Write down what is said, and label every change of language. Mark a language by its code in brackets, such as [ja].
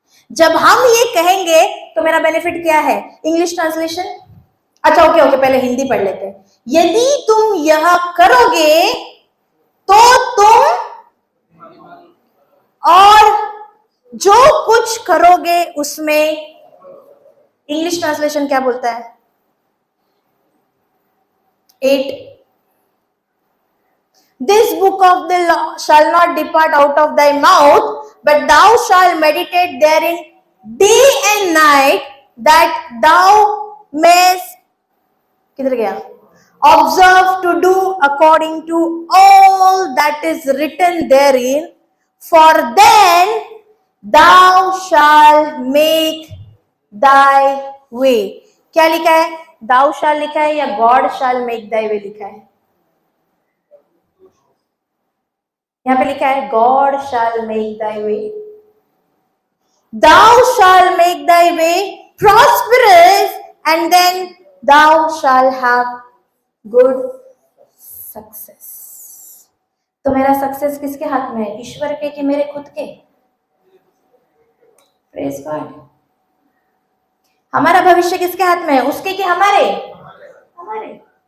[hi] जब हम ये कहेंगे तो मेरा बेनिफिट क्या है? इंग्लिश ट्रांसलेशन, अच्छा ओके, पहले हिंदी पढ़ लेते हैं। यदि तुम यह करोगे तो तुम और जो कुछ करोगे उसमें, इंग्लिश ट्रांसलेशन क्या बोलता है? [en] 8, this book of the law shall not depart out of thy mouth, but thou shalt meditate therein day and night, that thou mayest, [hi] किधर गया? [en] Observe to do according to all that is written therein, for then thou shalt make thy way। [hi] क्या लिखा है? [en] thou shall [hi] लिखा है या [en] God shall make thy way [hi] लिखा है? यहां पे लिखा है [en] God shall make thy way, thou shall make thy way prosperous, and then thou shall have good success। [hi] तो मेरा सक्सेस किसके हाथ में है? ईश्वर के कि मेरे खुद के? Praise God. हमारा भविष्य किसके हाथ में है? उसके कि हमारे? हमारे।